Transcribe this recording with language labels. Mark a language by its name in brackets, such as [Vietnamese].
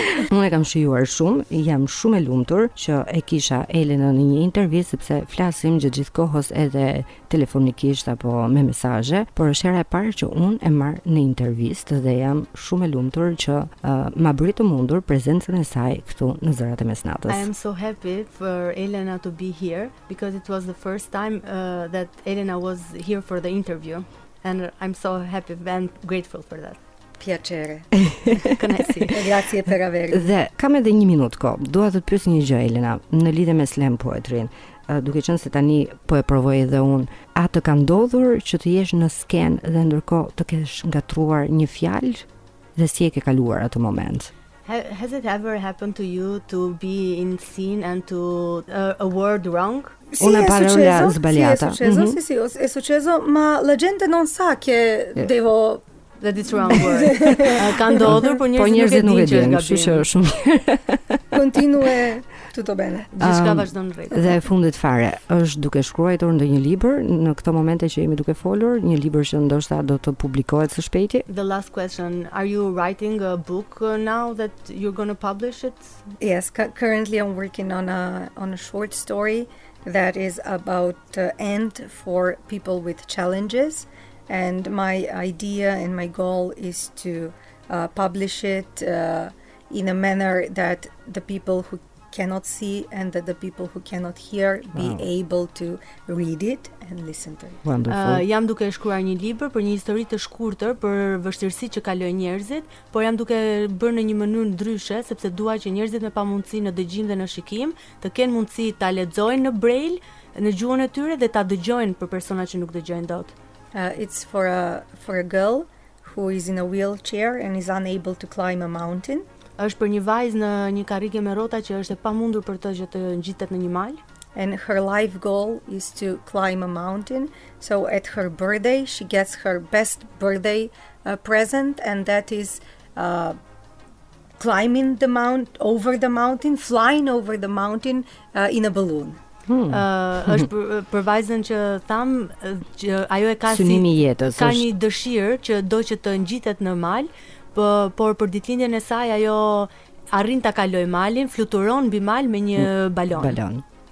[Albanian] Unë e kam shijuar shumë, jam shumë e lumtur që e kisha Elenën në një intervistë sepse flasim gjithë kohës edhe telefonikisht apo me mesazhe, por është hera e parë që unë e marr në intervistë dhe jam shumë e lumtur që ma bëri të mundur prezencën e saj këtu në Zërat e Mesnatës. [English] I am so happy for Elena to be here because it was the first time that Elena was here for the interview and I'm so happy and grateful for that. [Italian] Piacere. [Albanian] Kënaqësi. [Italian] Grazie per avermi. [Albanian] Dhe kam edhe 1 minutë kohë. Dua të të pyes një gjë Elena, në lidhje me slam poetrin. Duke qenë se tani po e provoj edhe unë, a të ka ndodhur që të jesh në skenë dhe ndërkohë të kesh ngatruar një fjalë dhe si e ke kaluar atë moment? [English] Has it ever happened to you to be in scene and to a word wrong? [Italian] Una parola sbagliata. È successo, ma la gente non sa che devo [English] That it's wrong word. [Albanian] Ka ndodhur, por njerëzit nuk e dinë dinë, kështu që shumë mirë. [Italian] Continue tutto bene. [Albanian] Gjithçka vazhdon në rregull. Dhe e fundit fare, është duke shkruar ndonjë libër në këto momente që jemi duke folur, një libër që ndoshta do të publikohet së shpejti? [English] The last question, are you writing a book now that you're going to publish it? Yes, currently I'm working on a short story that is about end for people with challenges. And my idea and my goal is to publish it in a manner that the people who cannot see and that the people who cannot hear be able to read it and listen to it. Wonderful. [Albanian] Jam duke shkruar një libër për një histori të shkurtër për vështirësitë që kalojnë njerëzit, por jam duke bërë në një mënyrë ndryshe sepse dua që njerëzit me pamundësi në dëgjim dhe në shikim të kenë mundësi ta lexojnë në braille në gjuhën e tyre dhe ta dëgjojnë për persona që nuk dëgjojnë dot. [English] It's for a girl who is in a wheelchair and is unable to climb a mountain. [Albanian] Është për një vajzë në një karrige me rrota që është e pamundur për të që të ngjitet në një mal. [English] And her life goal is to climb a mountain. So at her birthday, she gets her best birthday present, and that is climbing over the mountain, flying over the mountain in a balloon. [Albanian] Është për vajzën që tham që ajo e ka synimi i jetës, ka një dëshirë që do që të ngjitet në mal, por për ditëlindjen e saj ajo arrin ta kaloj malin, fluturon mbi mal me një balon.